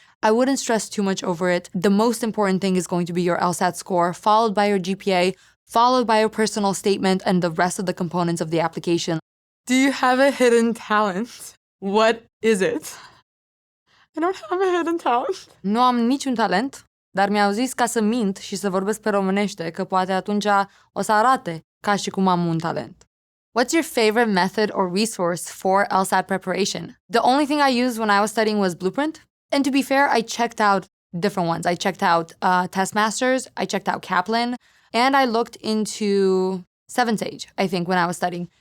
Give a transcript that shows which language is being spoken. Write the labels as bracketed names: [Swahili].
[English] I wouldn't stress too much over it. The most important thing is going to be your LSAT score, followed by your GPA, followed by your personal statement, and the rest of the components of the application. Do you have a hidden talent? What is it? I don't have a hidden talent. [Romanian] Nu am niciun talent. Dar mi-au zis ca să mint și să vorbesc pe românește, că poate atunci o să arate ca și cum am un talent. [English] What's your favorite method or resource for LSAT preparation? The only thing I used when I was studying was Blueprint. And to be fair, I checked out different ones. I checked out Testmasters, I checked out Kaplan, and I looked into 7Sage, I think, when I was studying.